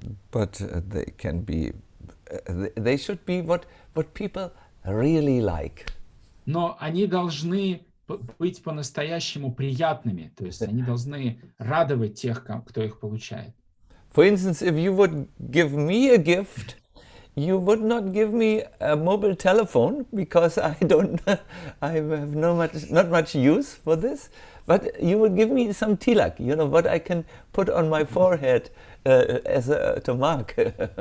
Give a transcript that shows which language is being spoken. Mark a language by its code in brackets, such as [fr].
[en] But they can be, they should be what people really like. [ru] Но они должны быть по-настоящему приятными, то есть они должны радовать тех, кто их получает. [en] For instance, if you would give me a gift, you would not give me a mobile telephone because I have not much use for this, but you would give me some tilak, you know, what I can put on my forehead to mark.